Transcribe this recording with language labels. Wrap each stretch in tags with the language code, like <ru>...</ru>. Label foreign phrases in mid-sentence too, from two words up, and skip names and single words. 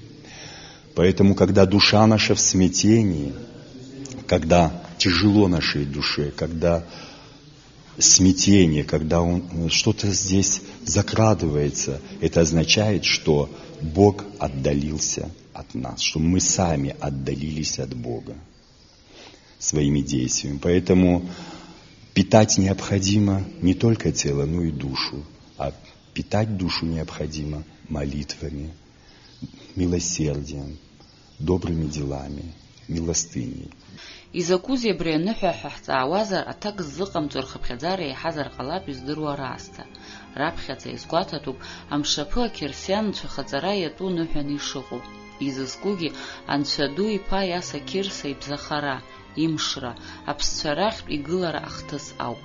<ru>Поэтому, когда душа наша в смятении, когда тяжело нашей душе, когда смятение, когда что-то здесь закрадывается, это означает, что Бог отдалился от нас, что мы сами отдалились от Бога своими действиями. Поэтому питать необходимо не только тело, но и душу. А питать душу необходимо молитвами, милосердием, добрыми делами, милостыней.</ru> <ab>Изакузи бренуха хахтаавазар атак ззыҟамҵо рхыԥхьаӡара еиҳазар ҟалап издыруа раасҭа. Раԥхьаӡа изгәаҭатәуп амшаԥы ақьырсианцәа хаҵара иатәу ныҳәаны ишыҟоу. Изызкугьы Анцәа ду иԥа Иаса Қьырса ибзахара, имшра, аԥсцәа рахьтә игылара ахҭыс ауп.</ab>